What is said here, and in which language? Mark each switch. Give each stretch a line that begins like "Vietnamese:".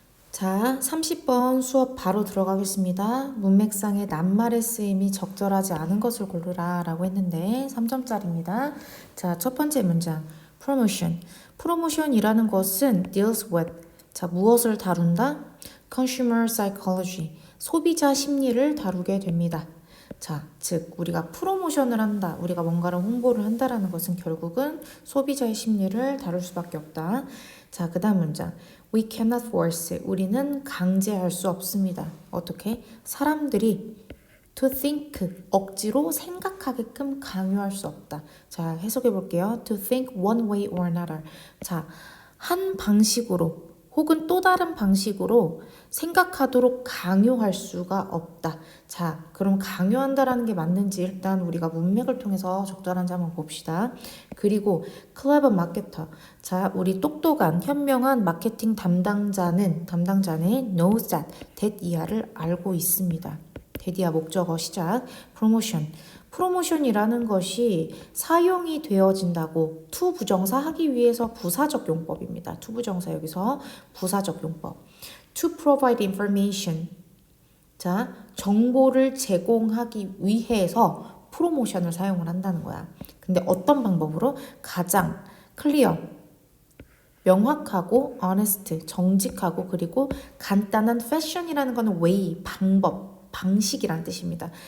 Korean: 자, 30번 수업 바로 들어가겠습니다. 문맥상의 낱말의 쓰임이 적절하지 않은 것을 고르라 라고 했는데 3점짜리입니다. 자, 첫 번째 문장. promotion. promotion이라는 것은
English: deals with.
Korean: 자, 무엇을 다룬다?
English: consumer psychology.
Korean: 소비자 심리를 다루게 됩니다. 자, 즉 우리가 프로모션을 한다, 우리가 뭔가를 홍보를 한다라는 것은 결국은 소비자의 심리를 다룰 수밖에 없다. 자, 그 다음 문장.
English: We cannot force.
Korean: 우리는 강제할 수 없습니다. 어떻게? 사람들이
English: to think,
Korean: 억지로 생각하게끔 강요할 수 없다. 자, 해석해 볼게요.
English: To think one way or another.
Korean: 자, 한 방식으로 혹은 또 다른 방식으로 생각하도록 강요할 수가 없다. 자, 그럼 강요한다라는 게 맞는지 일단 우리가 문맥을 통해서 적절한지 한번 봅시다.
English: 그리고 clever marketer.
Korean: 자, 우리 똑똑한 현명한 마케팅 담당자는
English: knows that
Korean: 이하를 알고 있습니다. 대디아 목적어 시작. 프로모션이라는 것이 사용이 되어진다고 to 부정사 하기 위해서 부사적 용법입니다. to 부정사 여기서 부사적 용법.
English: to provide information.
Korean: 자, 정보를 제공하기 위해서 프로모션을 사용을 한다는 거야. 근데 어떤 방법으로? 가장 클리어, 명확하고 honest, 정직하고 그리고 간단한 fashion이라는 거는 way, 방법, 방식이란 뜻입니다.